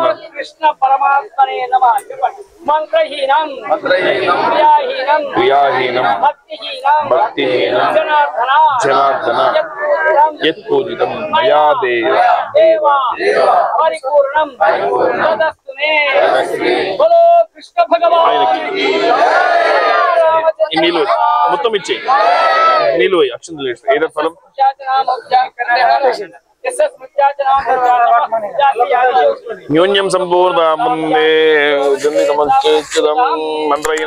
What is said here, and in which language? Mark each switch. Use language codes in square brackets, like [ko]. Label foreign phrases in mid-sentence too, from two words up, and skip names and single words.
[sa] कृष्ण परमात्मने नमः मंत्रहीनं क्रियाहीनं भक्तिहीनं जनार्दन यत्पूजितं मया देव परिपूर्णं तदस्तु मे [hi] बोलो कृष्ण भगवान [te] నీళ్ళు మొత్తం ఇచ్చే నీళ్ళు అక్షంతలు ఏదో ఫలం [sa] న్యూన్యం సంపూర్ణం మంత్రహీనం